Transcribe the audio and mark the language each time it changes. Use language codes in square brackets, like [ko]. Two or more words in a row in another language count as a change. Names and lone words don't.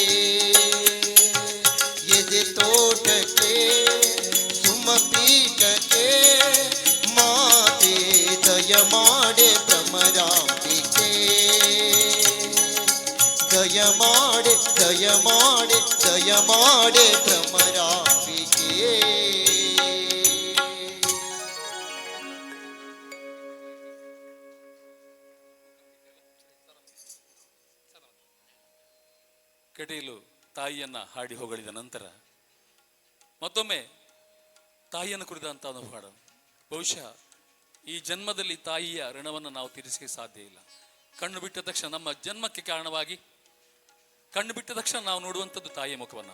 [kn] ಎದೆ ತೋಟಕ್ಕೆ ಸುಮಪೀಠಕ್ಕೆ ಮಾತೆ ದಯಮಾಡೆ ಭ್ರಮರಾಂಬಿಕೆ, ದಯಮಾಡೆ ದಯಮಾಡೆ ದಯಮಾಡೆ ಭ್ರಮರಾಂಬಿಕೆ. ಕಟೀಲು ತಾಯಿಯನ್ನ ಹಾಡಿ ಹೊಗಳಿದ ನಂತರ ಮತ್ತೊಮ್ಮೆ ತಾಯಿಯನ್ನು ಕುರಿತಂತ ಒಂದು ಹಾಡು. ಬಹುಶಃ ಈ ಜನ್ಮದಲ್ಲಿ ತಾಯಿಯ ಋಣವನ್ನು ನಾವು ತೀರಿಸಲಿಕ್ಕೆ ಸಾಧ್ಯ ಇಲ್ಲ. ಕಣ್ಣು ಬಿಟ್ಟ ತಕ್ಷಣ, ನಮ್ಮ ಜನ್ಮಕ್ಕೆ ಕಾರಣವಾಗಿ ಕಣ್ಣು ಬಿಟ್ಟ ತಕ್ಷಣ ನಾವು ನೋಡುವಂಥದ್ದು ತಾಯಿಯ ಮುಖವನ್ನು.